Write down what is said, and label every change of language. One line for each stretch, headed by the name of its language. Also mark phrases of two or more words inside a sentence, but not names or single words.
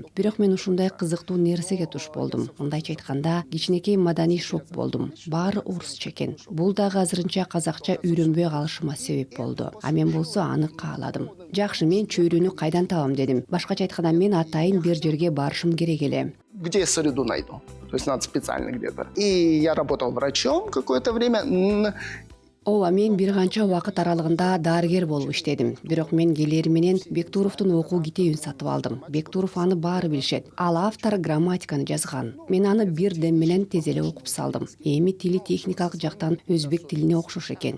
Kyrgyz: Бирок мен ушундай кызыктуу нерсеге туш болдум. Мындайча айтканда, кичинекей маданий шок болдум. Баары орусча экен. Бул дагы азырынча казакча үйрөнбөй калышыма себеп болду. А мен болсо аны кааладым. Жакшы, мен чөйрөнү кайдан табам дедим. Башкача айтканда, мен атайын бир жерге барышым керек эле.
Russian: Где я среду найду? То есть надо специально где-то. И я работал врачом какое-то время.
Kyrgyz: Ооба, мен бир канча убакыт аралыгында дарыгер болуп иштедим. Бирок мен келери менен Бектуровдун окуу китебин сатып алдым. Бектуров аны баары билишет. Ал автор грамматиканы жазган. Мен аны бир дем менен тез эле окуп салдым. Эми тили техникалык жактан өзбек тилине окшош экен.